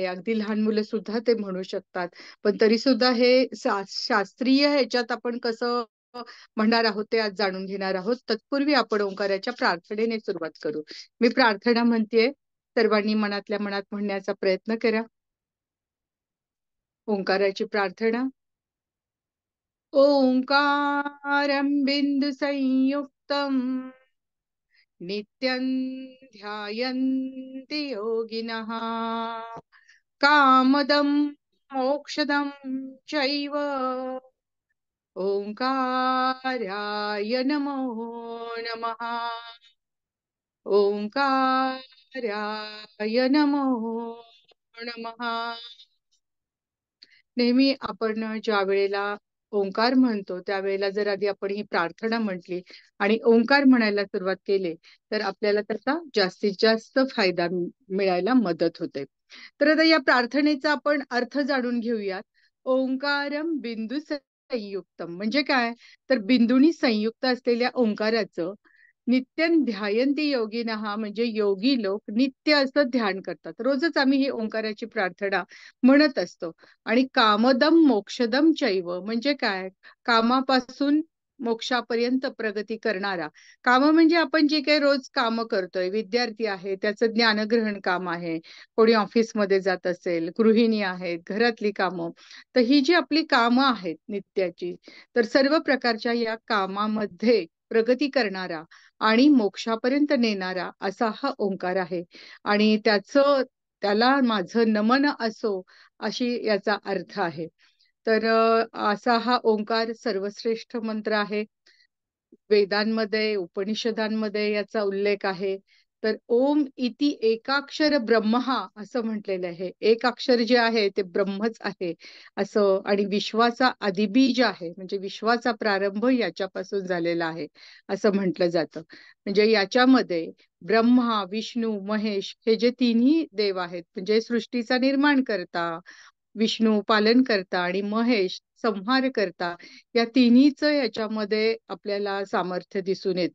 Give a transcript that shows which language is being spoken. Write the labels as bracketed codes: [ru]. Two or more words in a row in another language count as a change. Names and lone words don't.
[mr] अगदी लहान मुलं सुद्धा ते म्हणू शकतात. पण तरी सुद्धा हे शास्त्रीय ह्याच्यात आपण कसं म्हणणार आहोत ते आज जाणून घेणार आहोत. तत्पूर्वी आपण ओंकाराच्या प्रार्थनेने सुरुवात करू. मी प्रार्थना म्हणतेय, सर्वांनी मनातल्या मनात म्हणण्याचा प्रयत्न करा. ओंकाराची प्रार्थना. [sa] ओंकारं बिंदु संयुक्तम् नित्यं ध्यायन्ति योगिनः कामदं मोक्षदं चैव ओंकाराय नमो नमः. ओंकाराय नमो नमः. [mr] नेहमी आपण ज्या वेळेला ओंकार म्हणतो त्यावेळेला जर आधी आपण ही प्रार्थना म्हटली आणि ओंकार म्हणायला सुरुवात केली तर आपल्याला त्याचा जास्तीत जास्त फायदा मिळायला मदत होते. तर आता या प्रार्थनेचा आपण अर्थ जाणून घेऊयात. [sa] ओंकारम बिंदू संयुक्तम [mr] म्हणजे काय? तर बिंदूनी संयुक्त असलेल्या ओंकाराचं [sa] नित्यं ध्यायन्ति योगिनः [mr] म्हणजे योगी लोक नित्य असं ध्यान करतात. रोजच आम्ही ही ओंकाराची प्रार्थना म्हणत असतो. आणि [sa] कामदम मोक्षदम चैव [mr] म्हणजे काय? कामापासून मोक्षापर्यंत प्रगती करणारा. काम म्हणजे आपण जे काही रोज काम करतोय, विद्यार्थी आहे त्याचं ज्ञानग्रहण काम आहे, कोणी ऑफिसमध्ये जात असेल, गृहिणी आहेत, घरातली कामं. तर ही जी आपली कामं आहेत नित्याची, तर सर्व प्रकारच्या या कामामध्ये प्रगती करणारा आणि मोक्षापर्यंत नेणारा असा हा ओंकार आहे. आणि त्याला माझं नमन असो अशी याचा अर्थ आहे. तर असा हा ओंकार सर्वश्रेष्ठ मंत्र आहे. वेदांमध्ये, उपनिषदांमध्ये याचा उल्लेख आहे. तर [sa] ओम इति एकाक्षर ब्रह्महा [mr] असं म्हटलेलं आहे. एक अक्षर जे आहे ते ब्रह्मच आहे असं. आणि विश्वाचा आदिबीज आहे म्हणजे विश्वाचा प्रारंभ याच्यापासून झालेला आहे असं म्हटलं जातं. म्हणजे याच्यामध्ये ब्रह्मा, विष्णू, महेश हे जे तिन्ही देव आहेत म्हणजे सृष्टीचा निर्माण करता, विष्णू पालन करता आणि महेश संहार करता, या तिन्हीच याच्यामध्ये आपल्याला सामर्थ्य दिसून येतं.